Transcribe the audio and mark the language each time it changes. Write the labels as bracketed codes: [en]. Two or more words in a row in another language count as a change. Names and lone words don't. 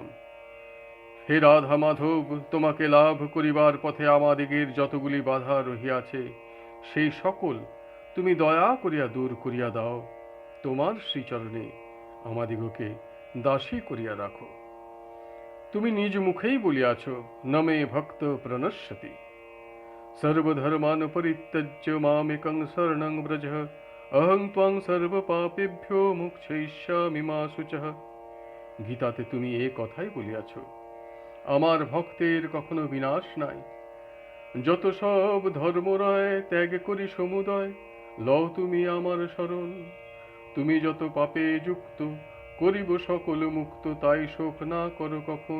[bn] হে রাধা মাধব, তোমাকে লাভ করিবার পথে আমাদিগের যতগুলি বাধা রহিয়াছে সেই সকল তুমি দয়া করিয়া দূর করিয়া দাও। তোমার শ্রীচরণে আমাদিগকে দাসী করিয়া রাখো। তুমি নিজ মুখেই বলিয়াছ, [sa] নমে ভক্ত প্রণশ্যতি। সর্বধর্মান পরিত্যজ্য মামেকং শরণং ব্রজ, অহং ত্বং সর্ব পাপেভ্যো মোক্ষয়িষ্যামি মা শুচঃ। [bn] গীতাতে তুমি এ কথাই বলিয়াছ। আমার ভক্তের কখনো বিনাশ নাই। যত সব ধর্মরায় ত্যাগ করি সমুদয়, লও তুমি আমার শরণ। তুমি যত পাপে যুক্ত করিব সকল মুক্ত, তাই শোক না করো কখন।